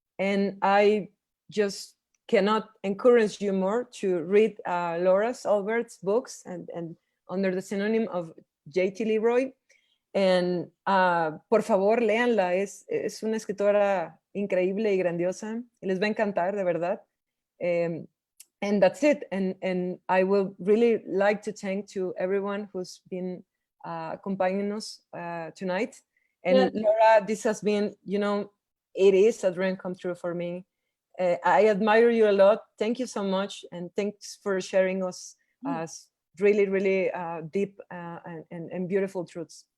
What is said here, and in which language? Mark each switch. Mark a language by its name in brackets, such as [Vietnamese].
[English] And I just cannot encourage you more to read Laura's Albert's books and under the synonym of J.T. Leroy. And [Spanish] por favor, léanla, es una escritora increíble y grandiosa, y les va a encantar, de verdad. [English] And that's it. And I will really like to thank to everyone who's been accompanying us tonight. And Laura, this has been, it is a dream come true for me. I admire you a lot. Thank you so much. And thanks for sharing us really, really deep and beautiful truths.